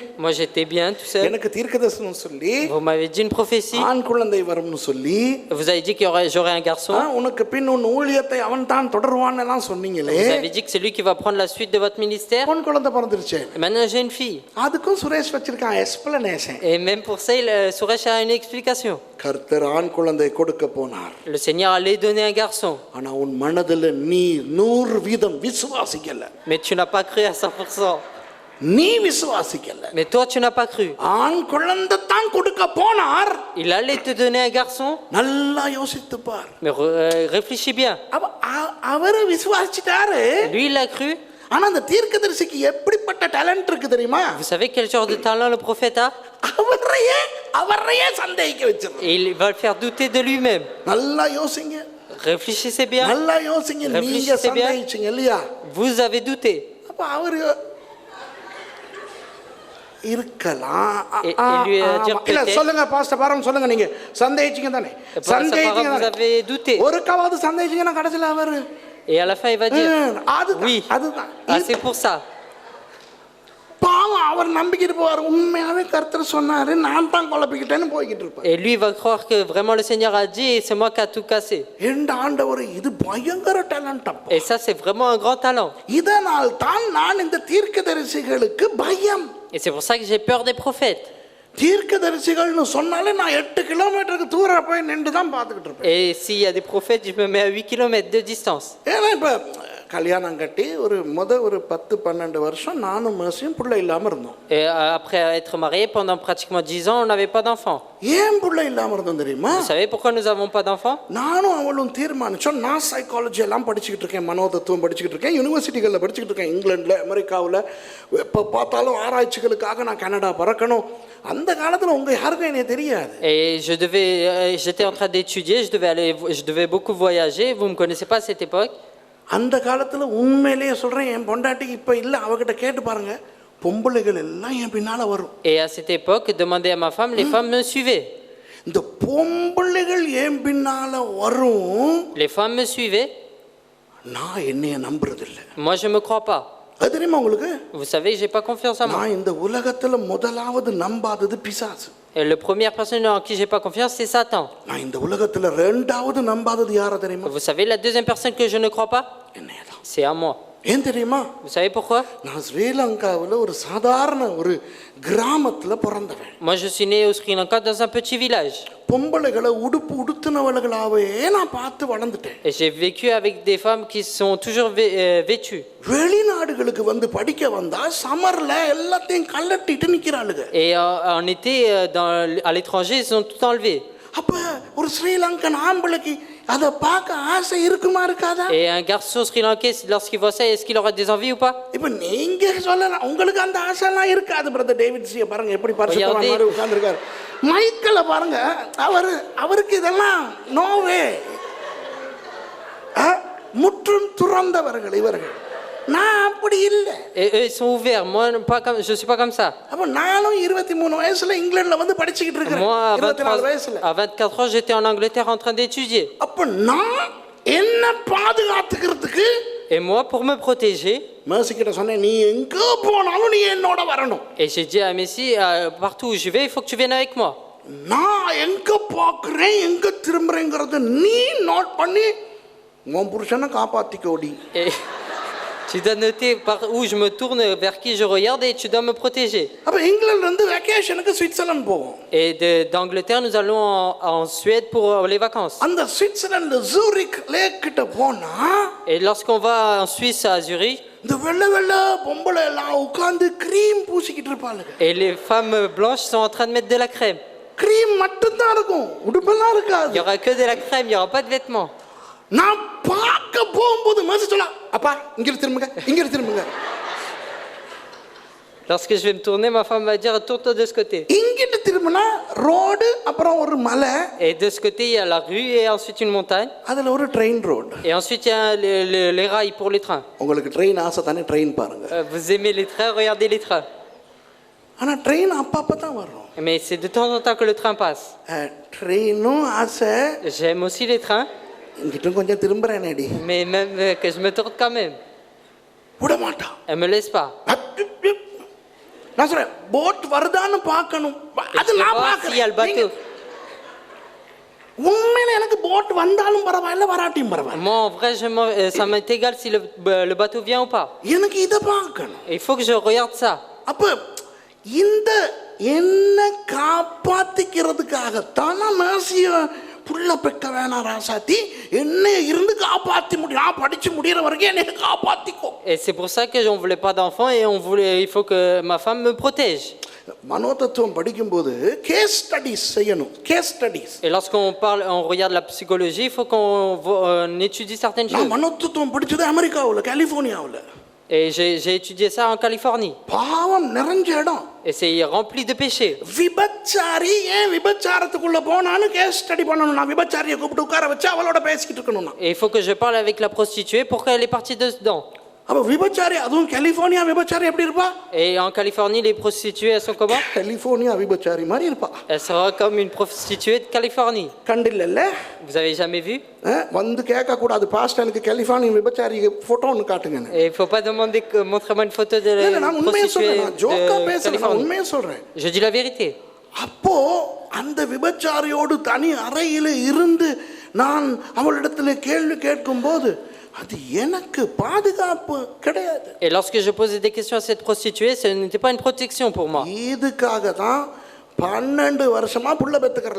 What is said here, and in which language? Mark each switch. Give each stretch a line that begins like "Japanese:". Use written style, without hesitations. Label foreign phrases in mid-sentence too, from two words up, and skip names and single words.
French: moi j'étais bien tout seul.
Tamil: எனக்கு தீர்க்கதரிசனம் சொல்லி
French: Vous m'avez dit une prophétie.
Tamil: ஆண் குழந்தை வரும்னு சொல்லி
French: Vous avez dit qu'il y aurait, j'aurais un garçon.
Tamil: உனக்கு பின் உன் ஊழியத்தை அவன் தான் தொடருவான்னு எல்லாம் சொன்னீங்களே,
French: Vous avez dit que c'est lui qui va prendre la suite de votre ministère.
Tamil: பொன் குழந்தை பிறந்துருச்சு.
French: Et maintenant, j'ai une fille.
Tamil: அதுக்கும் சுரேஷ் வச்சிருக்கான் எக்ஸ்பிளனேஷன்.
French: Et même pour ça, Suresh a une explication.
Tamil: கர்த்தர் ஆண் குழந்தை கொடுக்க போனார்.
French: Le Seigneur allait donner un garçon.
Tamil: ஆனா உன் மனதில் நீ 100% விசுவாசிக்கல.
French: Mais tu n'as pas cru à 100%.
Tamil: நீ விசுவாசிக்கல.
French: Mais toi, tu n'as pas cru.
Tamil: ஆண் குழந்தை தான் கொடுக்க போனார்.
French: Il allait te donner un garçon.
Tamil: நல்லா யோசித்து பார்.
French: Mais réfléchis bien.
Tamil: அவர் விசுவாசிட்டாரு.
French: Lui, il a cru.
Tamil: ஆனா அந்த தீர்க்கதரிசிக்கு எப்படிப்பட்ட டேலண்ட் இருக்கு தெரியுமா?
French: Vous savez quel genre de talent le prophète a?
Tamil: அவரையே சந்தேகிக்க வச்சிருக்கார்.
French: Et il va le faire douter de lui-même.
Tamil: நல்லா யோசிங்க.
French: Réfléchissez bien.
Tamil: நல்லா யோசிங்க. நீங்க
French: Réfléchissez bien.
Tamil: சந்தேகிச்சீங்க இல்லையா?
French: Vous avez douté.
Tamil: அப்ப அவர் இருக்கலாம்.
French: lui a dit
Tamil: இல்ல
French: peut-être.
Tamil: சொல்லுங்க பாஸ்டர் பாரம் சொல்லுங்க, நீங்க சந்தேகிச்சீங்க தானே?
French: Apparemment, vous avez douté.
Tamil: ஒருக்காவது சந்தேகிச்சீங்கன்னா கடைசில அவர்
French: Et à la fin, il va dire oui.
Tamil: அதுதான்.
French: Ah, c'est pour ça.
Tamil: பாவம் அவர் நம்பிக்கிட்டு போவார். உண்மையாவே கர்த்தர் சொன்னாரு, நான் தான் குழப்பிக்கிட்டேன்னு போய்கிட்டு இருப்பார்.
French: Et lui, il va croire que vraiment le Seigneur a dit et c'est moi qui a tout cassé.
Tamil: எந்த ஆண்டவர், இது பயங்கர டேலண்ட் அப்பா.
French: Et ça, c'est vraiment un grand talent.
Tamil: இதனால் தான் நான் இந்த தீர்க்கதரிசிகளுக்கு பயம்.
French: Et c'est pour ça que j'ai peur des prophètes.
Tamil: தீர்க்கதரிசிகள்னு சொன்னாலே நான் 8 கிலோமீட்டருக்கு தூரம் போய் நின்று தான் பார்த்துக்கிட்டு இருப்பேன்.
French: Et s'il y a des prophètes, je me mets à 8 km de distance.
Tamil: ஏன்னா இப்போ கல்யாணம் கட்டி ஒரு 10-12 வருஷம் நானும் மேசியும் பிள்ளை இல்லாமல் இருந்தோம்.
French: Et après être mariés, pendant pratiquement 10 ans, on n'avait pas d'enfants.
Tamil: ஏன் பிள்ளை இல்லாமல் இருந்தோம் தெரியுமா?
French: Vous savez pourquoi nous n'avons pas d'enfants?
Tamil: நானும் அவளும் தீர்மானிச்சோம், நான் சைக்காலஜி எல்லாம் படிச்சுக்கிட்டு இருக்கேன், மனோதத்துவம் படிச்சுக்கிட்டு இருக்கேன், யூனிவர்சிட்டிகளில் படிச்சுக்கிட்டு இருக்கேன், இங்கிலாண்டில் அமெரிக்காவில். எப்போ பார்த்தாலும் ஆராய்ச்சிகளுக்காக நான் கனடா பறக்கணும். அந்த காலத்தில் உங்கள் யாருக்கும் என்னைய தெரியாது.
French: Et j'étais en train d'étudier, je devais beaucoup voyager. Vous ne me connaissez pas à cette époque.
Tamil: அந்த காலத்தில் உண்மையிலேயே சொல்கிறேன், என் பொண்டாட்டிக்கு இப்போ இல்லை, அவகிட்ட கேட்டு பாருங்க, பொம்பளைகள் எல்லாம் என் பின்னால் வரும்.
French: Et à cette époque, demandez à ma femme, les femmes me suivaient.
Tamil: இந்த பொம்பளைகள் என் பின்னால் வரும்.
French: Les femmes me suivaient.
Tamil: நான் என்னைய நம்புறதில்லை.
French: Moi, je ne me crois pas.
Tamil: அது தெரியுமா உங்களுக்கு?
French: Vous savez, je n'ai pas confiance en moi.
Tamil: நான் இந்த உலகத்தில் முதலாவது நம்பாதது பிசாசு.
French: Et la première personne en qui je n'ai pas confiance, c'est Satan.
Tamil: நான் இந்த உலகத்தில் ரெண்டாவது நம்பாதது யாரை தெரியுமா?
French: Vous savez, la deuxième personne que je ne crois pas,
Tamil: என்னையதான்.
French: c'est à moi.
Tamil: ஏன் தெரியுமா?
French: Vous savez pourquoi?
Tamil: நான் ஸ்ரீலங்காவில் ஒரு சாதாரண ஒரு கிராமத்தில் பிறந்தவன்.
French: Moi, je suis né au Sri Lanka dans un petit village.
Tamil: பொம்பளைகளை உடுத்தினவர்களாவே நான் பார்த்து வளர்ந்துட்டேன்.
French: Et j'ai vécu avec des femmes qui sont toujours vêtues.
Tamil: வெளிநாடுகளுக்கு வந்து படிக்க வந்தா சமர்ல எல்லாத்தையும் கல்லட்டிட்டு நிக்கிறாளுங்க.
French: Et en été, à l'étranger, ils ont tout enlevé.
Tamil: அப்ப ஒரு ஸ்ரீலங்கன் ஆம்பளைக்கு அதை பார்க்க ஆசை இருக்குமா இருக்காதா?
French: Et un garçon sri-lankais, lorsqu'il voit ça, est-ce qu'il aura des envies ou pas?
Tamil: இப்ப நீங்க சொல்லலாம், உங்களுக்கு அந்த ஆசை எல்லாம் இருக்காது. பிரதர் டேவிட் சியை பாருங்க, எப்படி பரிசுத்தவான் மாதிரி உட்கார்ந்திருக்காரு. மைக்கேல பாருங்க, அவருக்கு இதெல்லாம் நோவே. முற்றும் துறந்தவர்கள் இவர்கள். நான் அப்படி இல்லை.
French: Et eux, ils sont ouverts. Moi, je suis pas comme ça.
Tamil: அப்ப நானும் 23 வயசுல இங்கிலாந்துல வந்து படிச்சிட்டு இருக்கேன்.
French: Moi,
Tamil: 24 வயசுல.
French: à 24 ans, j'étais en Angleterre en train d'étudier.
Tamil: அப்ப நான் என்ன பாதுகாத்துக்கிறதுக்கு,
French: Et moi, pour me protéger,
Tamil: மேசி கிட்ட சொன்னேன், நீ எங்க போனாலும் நீ என்னோட வரணும்.
French: et j'ai dit à Messi, partout où je vais, il faut que tu viennes avec moi.
Tamil: நான் எங்க பார்க்கிறேன், எங்க திரும்புறேங்கிறத நீ நோட் பண்ணி உன் புருஷனை காப்பாத்திக்கோடி.
French: Et tu dois noter par où je me tourne, vers qui je regarde, et tu dois me protéger.
Tamil: அப்ப இங்கிலாந்துல இருந்து வெக்கேஷனுக்கு சுவிட்சர்லாந்து போவோம்.
French: Et d'Angleterre, nous allons en Suède pour les vacances.
Tamil: அந்த சுவிட்சர்லாந்து ஜூரிக் லேக் கிட்ட போனா,
French: Et lorsqu'on va en Suisse, à Zurich,
Tamil: இந்த வெள்ளை வெள்ளை பொம்பளை எல்லாம் உட்கார்ந்து கிரீம் பூசிக்கிட்டு இருப்பாளுங்க.
French: et les femmes blanches sont en train de mettre de la crème.
Tamil: கிரீம் மட்டும்தான் இருக்கும், உடுப்பெல்லாம் இருக்காது.
French: Il y aura que de la crème, il y aura pas de vêtements.
Tamil: நான் பார்க்க போகும்போது மேசி சொல்ல, அப்பா இங்க திரும்புங்க.
French: Lorsque je vais me tourner, ma femme va dire tourne-toi de ce côté.
Tamil: இங்கிட்டு திரும்பினா ரோடு, அப்புறம் ஒரு மலை.
French: Et de ce côté, il y a la rue et ensuite une montagne.
Tamil: அதுல ஒரு ட்ரெயின் ரோடு.
French: Et ensuite, il y a les rails pour les trains.
Tamil: உங்களுக்கு ட்ரெயின் ஆசை தானே, ட்ரெயின் பாருங்க.
French: Vous aimez les trains, regardez les trains.
Tamil: ஆனா ட்ரெயின் அப்பப்ப தான் வரும்.
French: Mais c'est de temps en temps que le train passe.
Tamil: ட்ரெயினும் ஆசை,
French: J'aime aussi les trains.
Tamil: இங்கிட்டும் கொஞ்சம் திரும்புறேனேடி.
French: Mais même que je me tourne quand même.
Tamil: விட மாட்டான்.
French: Elle me laisse pas.
Tamil: நான் சொல்றேன் போட் வருதான்னு பார்க்கணும். அது
French: Je
Tamil: நான்
French: vois s'il y a le bateau.
Tamil: பார்க்கறேன். உண்மையில எனக்கு போட் வந்தாலும் பரவாயில்ல வராட்டியும் பரவாயில்ல.
French: Moi, en vrai, ça m'est égal si le bateau vient ou pas.
Tamil: எனக்கு இதை பார்க்கணும்.
French: Il faut que je regarde ça.
Tamil: அப்ப இந்த என்ன காப்பாத்திக்கிறதுக்காகத்தான் நான் மேசிய புள்ள பெக்க வேணாம் ராசாத்தி, என்ன இருந்து காப்பாத்தி முடியும், நான் படிச்சு முடிகிற வரைக்கும் என்னை காப்பாத்திக்கோ.
French: Et c'est pour ça que on voulait pas d'enfants et il faut que ma femme me protège.
Tamil: மனோதத்துவம் படிக்கும்போது
English: case studies
Tamil: செய்யணும்.
English: case studies.
French: Et lorsqu'on regarde la psychologie, il faut qu'on étudie certaines
Tamil: நான்
French: choses.
Tamil: மனோதத்துவம் படிச்சது அமெரிக்காவில், கலிபோர்னியாவில்.
French: Et j'ai étudié ça en Californie.
Tamil: பாவம் நிறைஞ்ச இடம்.
French: Et c'est rempli de péchés.
Tamil: விபச்சாரி ஏன் விபச்சாரத்துக்குள்ள போனான்னு
English: case study
Tamil: பண்ணணும். நான் விபச்சாரியை கூப்பிட்டு உட்கார வச்சு அவளோட பேசிக்கிட்டு இருக்கணும்.
French: Et il faut que je parle avec la prostituée pour qu'elle est partie dedans.
Tamil: அப்ப விபச்சாரி, அதுவும் கலிபோர்னியா விபச்சாரி எப்படி இருப்பா?
French: Et en Californie, les prostituées, elles sont comment?
Tamil: கலிபோர்னியா விபச்சாரி மாதிரி இருப்பா.
French: Elle sera comme une prostituée de Californie.
Tamil: கண்டில்ல?
French: Vous avez jamais vu?
Tamil: வந்து கேட்க கூடாது, பாஸ்டர் எனக்கு கலிபோர்னியா விபச்சாரி போட்டோ ஒன்னு காட்டுங்க.
French: Et il faut pas demander que montrez-moi une photo de la
Tamil: நான் உண்மையை
French: prostituée
Tamil: சொல்றேன், நான் ஜோக்கா
French: de
Tamil: பேசல, நான்
French: Californie.
Tamil: உண்மையை சொல்றேன்.
French: Je dis la vérité.
Tamil: அப்போ அந்த விபச்சாரியோடு தனி அறையில் இருந்து நான் அவளிடத்துல கேள்வி கேட்கும்போது அது எனக்கு பாதுகாப்பு கிடையாது.
French: Et lorsque je posais des questions à cette prostituée, ce n'était pas une protection pour moi.
Tamil: இதுக்காக தான் 12 வருஷமா புள்ள பெத்துக்கறல.